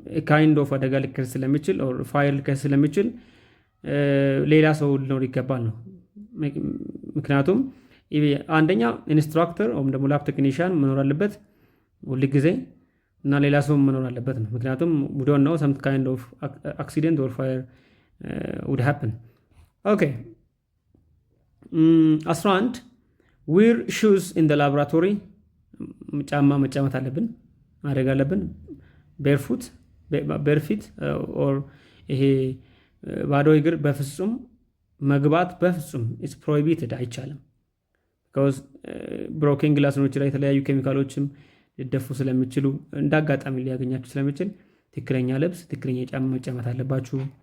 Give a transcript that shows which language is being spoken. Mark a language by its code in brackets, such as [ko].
[en] ካይንድ ኦፍ [am] አደጋ ሊከሰት ስለሚችል ፋየር ሊከሰት ስለሚችል ሌላ ሰው ሊኖር ይገባል ነው። ምክንያቱም አንደኛ ኢንስትራክተር ወይም ደግሞ ላብ ቴክኒሽያን መኖር አለበት ሁል ጊዜ እና ሌላ ሰው መኖር አለበት ነው። ምክንያቱም [en] we don't know some kind of accident or fire would happen. Okay. 11 wear shoes in the laboratory. [am] ጫማ መጫመት አለብን ማድረግ አለብን። [en] barefoot or [am] ይሄ ባዶ እግር በፍጹም መግባት በፍጹም [en] ኢትስ ፕሮሂቢትድ [am] አይቻልም። [en] because [am] ብሮኬን ግላሶች ላይ የተለያዩ ኬሚካሎችም ሊደፉ ስለሚችሉ እንዳጋጣሚ ሊያገኛችሁ ስለሚችል ትክክለኛ ልብስ ትክክለኛ ጫማ መጫመት አለባችሁ።